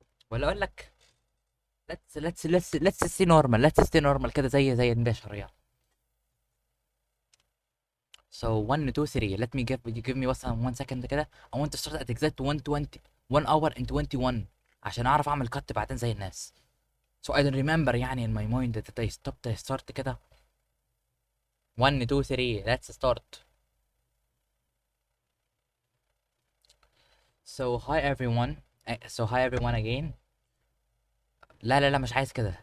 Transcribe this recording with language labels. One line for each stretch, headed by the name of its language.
Arabic: ولا اقول لك
English: let's stay normal. let's stay normal
Arabic: كده زي البشر يلا.
English: So 1 2 3. Let me give me
Arabic: مثلا
English: 1 second كده. I want to start at exact 1:20. 1 hour and 21
Arabic: عشان اعرف اعمل كت بعدين زي الناس.
English: So I don't remember يعني in my mind that I stopped. I start كده. 1 2 3. Let's start. So hi everyone. Hi everyone again.
Arabic: لا مش عايز كده.